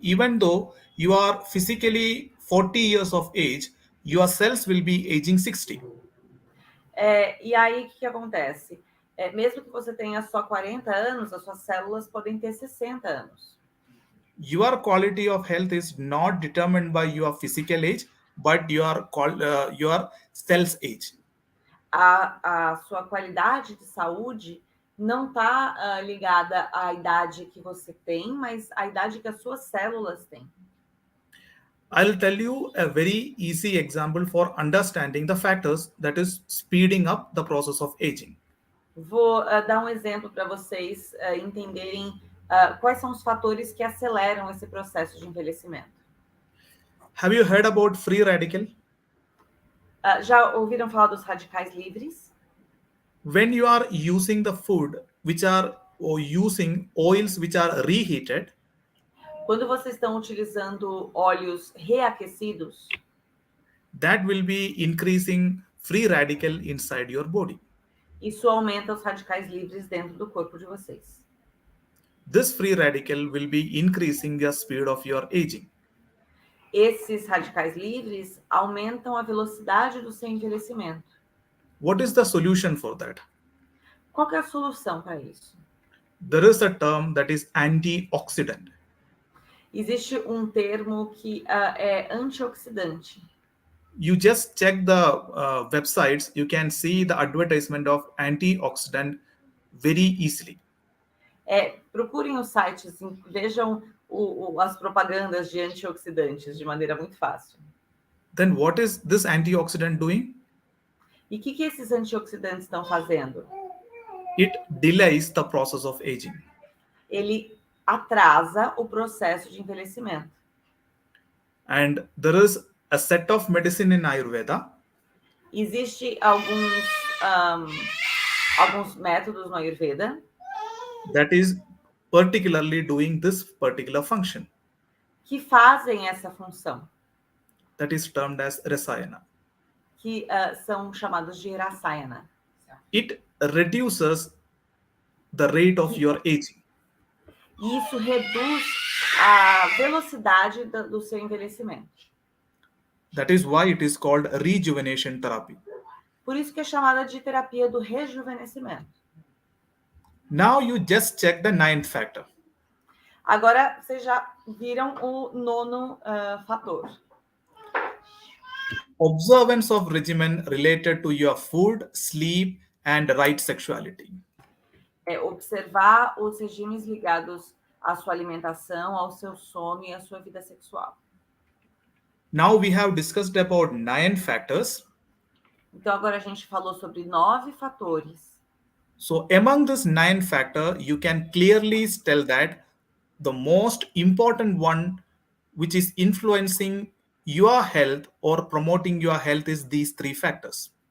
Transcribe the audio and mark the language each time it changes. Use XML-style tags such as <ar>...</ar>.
<en>Even though you are physically 40 years of age, your cells will be aging 60.</en> <pt>E aí, o que acontece? Mesmo que você tenha só 40 anos, as suas células podem ter 60 anos.</pt> <en>Your quality of health is not determined by your physical age, but your cells age.</en> <pt>A sua qualidade de saúde não está ligada à idade que você tem, mas à idade que as suas células têm.</pt> <en>I'll tell you a very easy example for understanding the factors that is speeding up the process of aging.</en> <pt>Vou dar um exemplo para vocês entenderem quais são os fatores que aceleram esse processo de envelhecimento.</pt> <en>Have you heard about free radical?</en> <pt>Já ouviram falar dos radicais livres?</pt> <en>When you are using the food or using oils which are reheated,</en> <pt>Quando vocês estão utilizando óleos reaquecidos,</pt> <en>that will be increasing free radical inside your body.</en> <pt>isso aumenta os radicais livres dentro do corpo de vocês.</pt> <en>This free radical will be increasing the speed of your aging.</en> <pt>Esses radicais livres aumentam a velocidade do seu envelhecimento.</pt> <en>What is the solution for that?</en> <pt>Qual que é a solução para isso?</pt> <en>There is a term that is antioxidant.</en> <pt>Existe um termo que é antioxidante.</pt> <en>You just check the websites, you can see the advertisement of antioxidant very easily.</en> <pt>Procurem os sites, vejam as propagandas de antioxidantes de maneira muito fácil.</pt> <en>Then what is this antioxidant doing?</en> <pt>E o que esses antioxidantes estão fazendo?</pt> <en>It delays the process of aging.</en> <pt>Ele atrasa o processo de envelhecimento.</pt> <en>And there is a set of medicine in Ayurveda.</en> <pt>Existe alguns métodos no Ayurveda</pt> <en>That is particularly doing this particular function.</en> <pt>Que fazem essa função.</pt> <en>That is termed as rasayana.</en> <pt>Que são chamados de rasayana.</pt> <en>It reduces the rate of your aging.</en> <pt>E isso reduz a velocidade do seu envelhecimento.</pt> <en>That is why it is called rejuvenation therapy.</en> <pt>Por isso que é chamada de terapia do rejuvenescimento.</pt> <en>Now you just check the ninth factor.</en> <pt>Agora vocês já viram o nono fator.</pt> <en>Observance of regimen related to your food, sleep, and right sexuality.</en> <pt>Observar os regimes ligados à sua alimentação, ao seu sono e à sua vida sexual.</pt> <en>Now we have discussed about 9 factors.</en> <pt>Então agora a gente falou sobre 9 fatores.</pt> <en>So among this 9 factor, you can clearly tell that the most important one which is influencing your health or promoting your health is these 3 factors.</en>